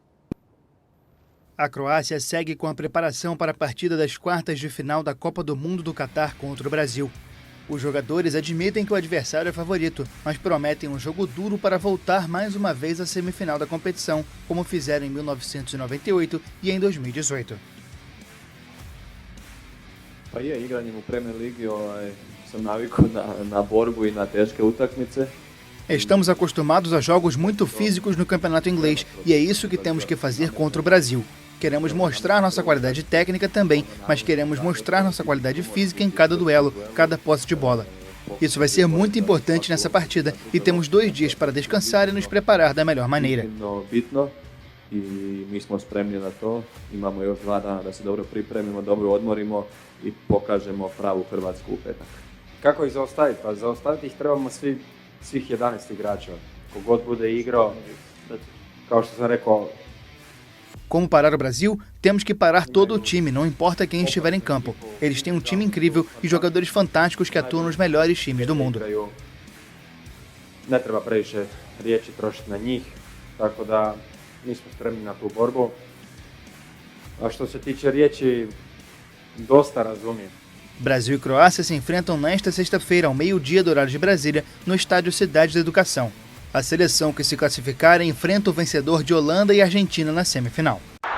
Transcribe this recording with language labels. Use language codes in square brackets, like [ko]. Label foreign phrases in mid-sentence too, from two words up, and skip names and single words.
[pt] A Croácia segue com a preparação para a partida das quartas de final da Copa do Mundo do Catar contra o Brasil. Os jogadores admitem que o adversário é favorito, mas prometem um jogo duro para voltar mais uma vez à semifinal da competição, como fizeram em 1998 e em 2018. [hr] Igranjem u Premier Ligi sam navikao na borbu e na teške utakmice. [pt] Estamos acostumados a jogos muito físicos no campeonato inglês e é isso que temos que fazer contra o Brasil. Queremos mostrar nossa qualidade técnica também, mas queremos mostrar nossa qualidade física em cada duelo, cada posse de bola. Isso vai ser muito importante nessa partida e temos 2 dias para descansar e nos preparar da melhor maneira. [hr] I mi smo spremni na to. Imamo još 2 dana da se dobro pripremimo, dobro odmorimo i pokažemo pravu Hrvatsku u petak. Kako ih zaustaviti? Pa zaustaviti ih trebamo svih 11 igrača. Kogod bude igrao, kao što sam rekao. [pt] Como parar o Brasil, temos que parar todo o time, não importa quem estiver em campo. Eles têm um time incrível e jogadores fantásticos que atuam nos melhores times do mundo. [hr] Ne treba previše riječi trošiti na njih, tako da mi smo spremni na tu borbu. A što se tiče riječi, dosta razumijem. [pt] Brasil e Croácia se enfrentam nesta sexta-feira, ao meio-dia do horário de Brasília, no estádio Cidade da Educação. A seleção que se classificar enfrenta o vencedor de Holanda e Argentina na semifinal.